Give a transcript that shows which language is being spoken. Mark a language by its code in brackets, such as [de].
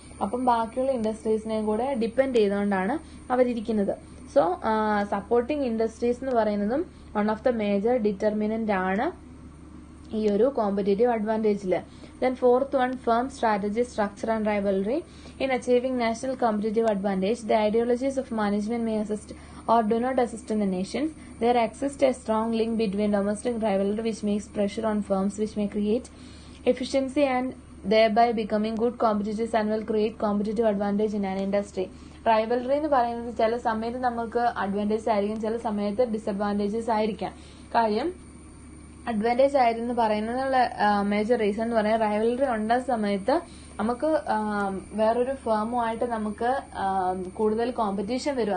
[ml] അപ്പം ബാക്കിയുള്ള ഇൻഡസ്ട്രീസിനെയും കൂടെ ഡിപ്പെൻഡ് ചെയ്തുകൊണ്ടാണ് അവരിയ്ക്കുന്നത്. സോ സപ്പോർട്ടിംഗ് ഇൻഡസ്ട്രീസ് എന്ന് പറയുന്നതും one of the major determinant ആണ് ഈ ഒരു competitive അഡ്വാൻറ്റേജില്. [en] Then fourth one, firm strategy, structure and rivalry. In achieving national competitive advantage, the ideologies of management may assist or do not assist in the nations. There exists a strong link between domestic rivalry which makes pressure on firms which may create efficiency and thereby becoming good competitors and will create competitive advantage in an industry. [ml] Rivalry എന്ന് പറയുന്നത് ചില സമയത്ത് നമുക്ക് advantage ആയിരിക്കും, ചില സമയത്ത് disadvantages ആയിരിക്കാം. കാര്യം അഡ്വാൻറ്റേജ് ആയിരുന്നു പറയുന്നതിനുള്ള മേജർ റീസൺ എന്ന് പറയാൻ റൈവൽറി ഉണ്ടായ സമയത്ത് നമുക്ക് വേറൊരു ഫേമുമായിട്ട് നമുക്ക് കൂടുതൽ കോമ്പറ്റീഷൻ വരും.